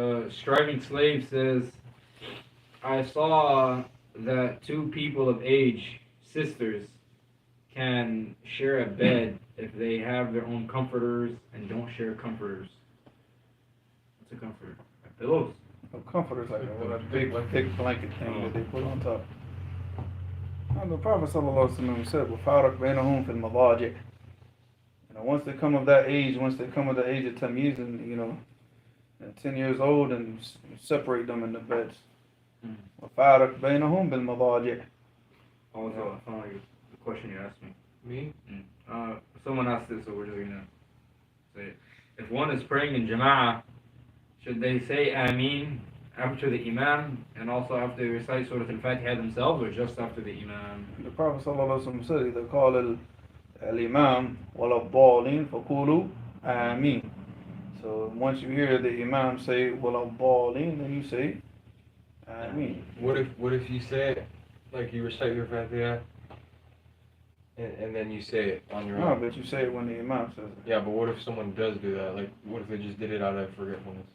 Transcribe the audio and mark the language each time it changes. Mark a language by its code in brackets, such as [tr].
[en] Striving Slave says, I saw that two people of age, sisters, can share a bed if they have their own comforters and don't share comforters. What's a comforter? Pillows. No comforters like a big blanket thing that they put on top. And the Prophet ﷺ said, [ar] وَفَارَقْ بَيْنَهُمْ فِي الْمَضَاجِعِ. [en] Once they come of that age, of tamyiz, and 10 years old, and separate them in the beds. [ar] وَفَارَقْ بَيْنَهُمْ بِالْمَضَاجِعِ. [en] Also, I found the question you asked me. Me? Someone asked this, so we're just gonna say it. If one is praying in Jama'ah, should they say Ameen after the Imam and also after they recite Surah Al-Fatiha themselves, or just after the Imam? The Prophet ﷺ said, [ar] إذا قال الإمام ولا الضالين فقولوا آمين. [en] So once you hear the Imam say [ar] ولا الضالين, [en] then you say Ameen. What if you say it, like you recite your Fatiha, and then you say it on your No, own? but you say it when the Imam says it. Yeah, but what if someone does do that? Like, what if they just did it out of forgetfulness?